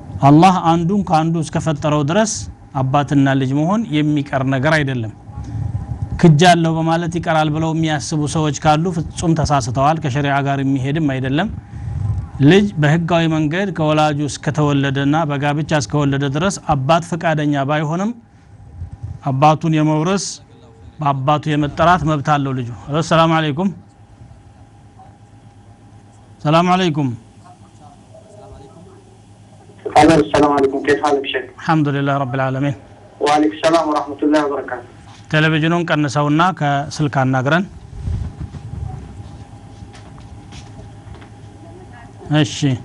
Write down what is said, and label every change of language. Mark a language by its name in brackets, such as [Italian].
[Amharic] አላህ አንዱን ካንዱ እስከፈጠረው ድረስ አባትና ልጅ መሆን የሚቀር ነገር አይደለም ክጃለው በማለት ይቀራል ብለው የሚያስቡ ሰዎች ካሉ ፍጹም ተሳስተዋል ከሸሪዓ ጋር የሚሄድም አይደለም ልጅ በህጋዊ መንገድ ከወላጁ እስከተወለደና በጋብቻ እስከወለደ ድረስ አባት ፈቃደኛ ባይሆንም አባቱን የመውረስ በአባቱ የመጠራት መብት አለው ልጁ ሰላም አለይኩም ሰላም አለይኩም [Arabic] السلام عليكم كيف حالك شيخ الحمد لله رب العالمين وعليكم السلام ورحمة الله وبركاته [Amharic] ቴሌቪዥኑን ቀንሰውና ከስልክ አናግረን እሺ